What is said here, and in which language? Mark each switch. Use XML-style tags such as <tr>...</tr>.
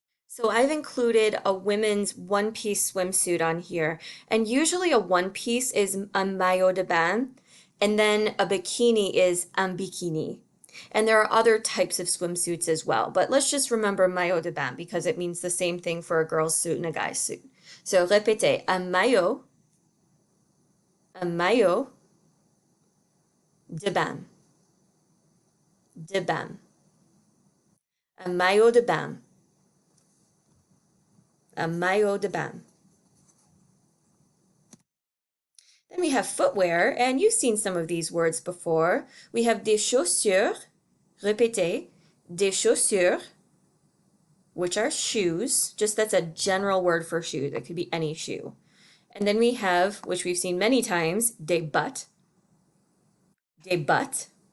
<en>So I've included a women's one-piece swimsuit on here, and usually a one-piece is</en> <fr>un maillot de bain,</fr> <en>and then a bikini is un bikini. And there are other types of swimsuits as well, but let's just remember maillot de bain because it means the same thing for a girl's suit and a guy's suit.</en> <fr>So répétez, un maillot de bain, de bain, un maillot de bain, un maillot de bain.</fr> <en>Then we have footwear, and you've seen some of these words before. We have</en> <fr>des chaussures, répétez, des chaussures,</fr> <en>which are shoes. Just that's a general word for shoes. It could be any shoe. And then we have, which we've seen many times,</en> <fr>des bottes, des bottes.</fr>